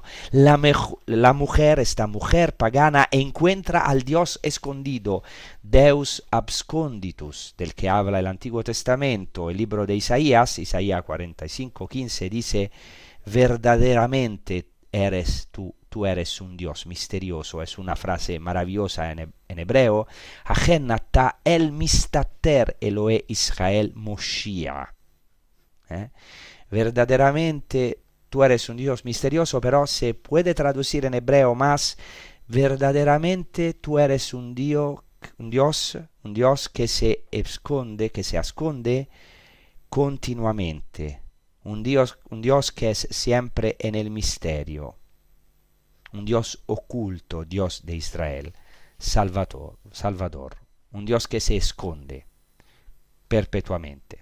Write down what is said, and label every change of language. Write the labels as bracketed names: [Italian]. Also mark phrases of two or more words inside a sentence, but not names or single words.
[Spanish] La mujer, esta mujer pagana, encuentra al Dios escondido, [Latin] Deus absconditus, [Spanish] del que habla el Antiguo Testamento. El libro de Isaías 45:15 dice: verdaderamente tú eres un Dios misterioso. Es una frase maravillosa en hebreo. [Hebrew] אכן אתה אל מסתתר אלהי ישראל מושיע. [Spanish] Verdaderamente tú eres un Dios misterioso, pero se puede traducir en hebreo más: verdaderamente tú eres un Dios que se esconde continuamente, un Dios que es siempre en el misterio, un Dios oculto, Dios de Israel, Salvador, un Dios que se esconde perpetuamente.